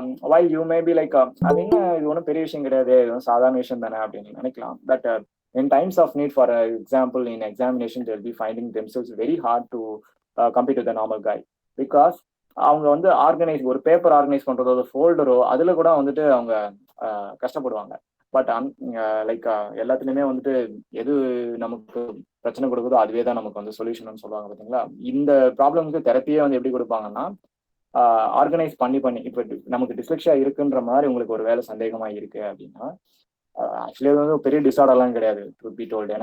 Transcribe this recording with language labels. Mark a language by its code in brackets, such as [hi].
[en] while you may be like [ta] அது என்ன இது ஒன்றும் பெரிய விஷயம் கிடையாது, இது சாதாரண விஷயம் தானே அப்படின்னு நினைக்கலாம். [en] but in times of need, for example in examination they'll be finding themselves very hard to compete with the normal guy, because [ta] அவங்க வந்து ஆர்கனைஸ் ஒரு பேப்பர் ஆர்கனைஸ் பண்றதோ ஒரு ஃபோல்டரோ அதுல கூட வந்துட்டு அவங்க கஷ்டப்படுவாங்க. பட் லைக் எல்லாத்துலயுமே வந்துட்டு எது நமக்கு பிரச்சனை கொடுக்குதோ அதுவே தான் நமக்கு வந்து சொல்யூஷன் சொல்லுவாங்க பார்த்தீங்களா. இந்த ப்ராப்ளம்க்கு தெரப்பியே வந்து எப்படி கொடுப்பாங்கன்னா, ஆர்கனைஸ் பண்ணி இப்போ நமக்கு டிஸ்லெக்ஷியா இருக்குன்ற மாதிரி உங்களுக்கு ஒரு வேலை சந்தேகமா இருக்கு அப்படின்னா, ஆக்சுவலி அது வந்து பெரிய டிசார்டர்லாம் கிடையாது டு பி டோல்டு.